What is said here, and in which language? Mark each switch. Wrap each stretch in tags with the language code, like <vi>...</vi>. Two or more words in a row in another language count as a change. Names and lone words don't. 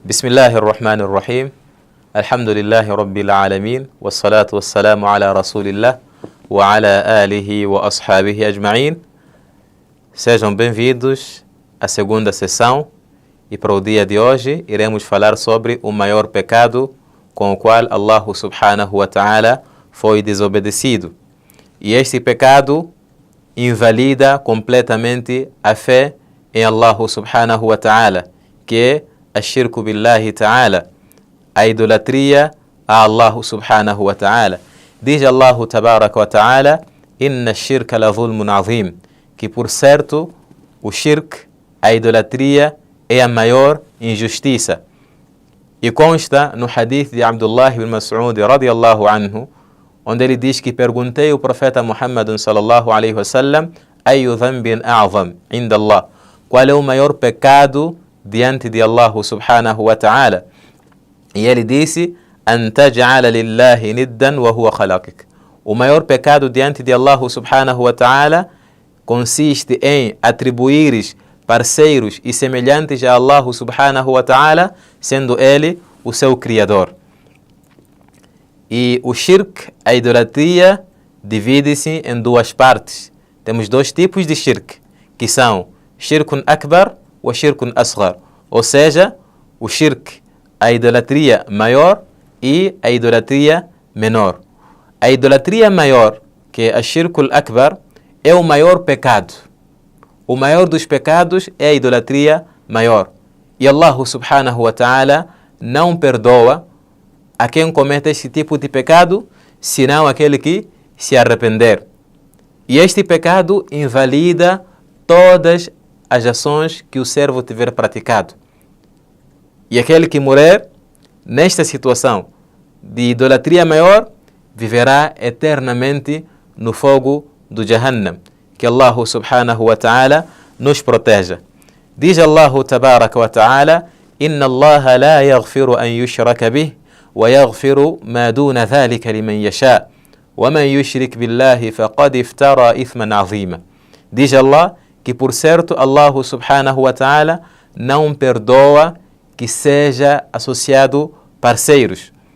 <ar>بسم الله الرحمن الرحيم الحمد لله رب العالمين والصلاة والسلام على رسول الله وعلى آله وأصحابه أجمعين.</ar> <pt>Sejam bem-vindos à segunda sessão e para o dia de hoje iremos falar sobre o maior pecado com o qual Allah</pt> <ar>سبحانه وتعالى</ar> <pt>foi desobedecido. E este pecado invalida completamente a fé em Allah</pt> <ar>سبحانه وتعالى,</ar> <pt>que é</pt> <ar>الشرك بالله تعالى,</ar> <pt>a idolatria a Allah</pt> <ar>سبحانه وتعالى.</ar> <pt>Diz Allah</pt> <ar>تبارك وتعالى: إن الشرك لظلم عظيم,</ar> <pt>que por certo o shirk, a idolatria, é a maior injustiça. E consta no hadith de Abdullah ibn Mas'ud</pt> <ar>رضي الله عنه,</ar> <pt>onde ele diz que perguntei ao profeta Muhammad</pt> <ar>صلى الله عليه وسلم: أي ذنب أعظم عند الله,</ar> <pt>qual é o maior pecado diante de Allah</pt> <ar>سبحانه وتعالى?</ar> <pt>E ele disse:</pt> <ar>أن تجعل لله ندا وهو خلقك.</ar> <pt>O maior pecado diante de Allah</pt> <ar>سبحانه وتعالى</ar> <pt>consiste em atribuires parceiros e semelhantes a Allah</pt> <ar>سبحانه وتعالى,</ar> <pt>sendo ele o seu criador. E o shirk, a idolatria, divide-se em duas partes. Temos dois tipos de shirk, que são</pt> <ar>شرك أكبر وشرك أصغر,</ar> <pt>ou seja, o shirk, a idolatria maior, e a idolatria menor. A idolatria maior, que é a</pt> <ar>الشرك الأكبر,</ar> <pt>é o maior pecado. O maior dos pecados é a idolatria maior. E Allah</pt> <ar>سبحانه وتعالى</ar> <pt>não perdoa a quem comete este tipo de pecado, senão aquele que se arrepender. E este pecado invalida todas as ações que o servo tiver praticado. E aquele que morrer nesta situação de idolatria maior viverá eternamente no fogo do Jahannam. Que Allah</pt> <ar>سبحانه وتعالى</ar> <pt>nos proteja. Diz Allah</pt> <ar>تبارك وتعالى: إن الله لا يغفر أن يشرك به ويغفر ما دون ذلك لمن يشاء ومن يشرك بالله فقد افترى إثما عظيما.</ar> <pt>Diz Allah que por certo Allah</pt> <ar>سبحانه وتعالى</ar> <pt>não perdoa que seja associado parceiros.</pt>